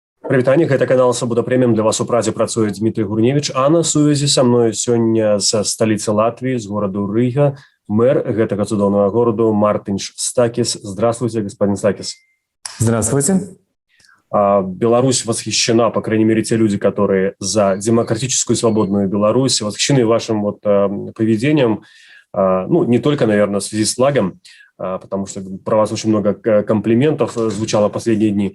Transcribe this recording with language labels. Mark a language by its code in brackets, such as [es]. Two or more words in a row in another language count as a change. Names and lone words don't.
[be] Прывітанне, гэта канал Свабода Прэміум. Для вас у Прадзе працуе Дмітрый Гурневіч, а на сувязі са мной сёння са сталіцы Латвіі, з гораду Рыга, мэр гэтага цудоўнага гораду Мартинш Стакис. [ru] Здравствуйте, господин Стакис. Здравствуйте. Беларусь восхищена, по крайней мере, те люди, которые за демократическую свободную Беларусь, восхищены вашим поведением, не только, наверное, в связи с флагом, потому что про вас очень много комплиментов звучало в последние дни.